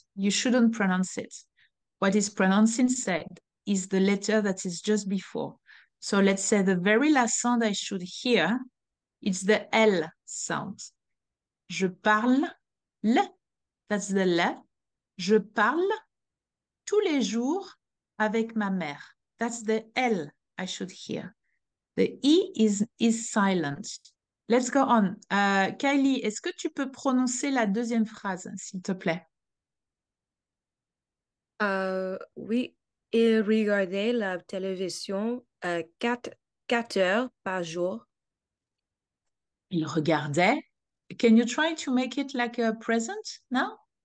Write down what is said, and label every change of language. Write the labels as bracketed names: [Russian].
[English] You shouldn't pronounce it. What is pronounced instead is the letter that is just before. So let's say the very last sound I should hear, it's the L sound. [French] Je parle, [English] that's the L. [French] Je parle tous les jours avec ma mère. [English] That's the L I should hear. The E is silent. Let's go on. [French] Kylie, est-ce que tu peux prononcer la deuxième phrase, s'il te plaît? Oui, il regardait la télévision 4 heures par jour. Il regardait. [English] Can you try to make it like a present now?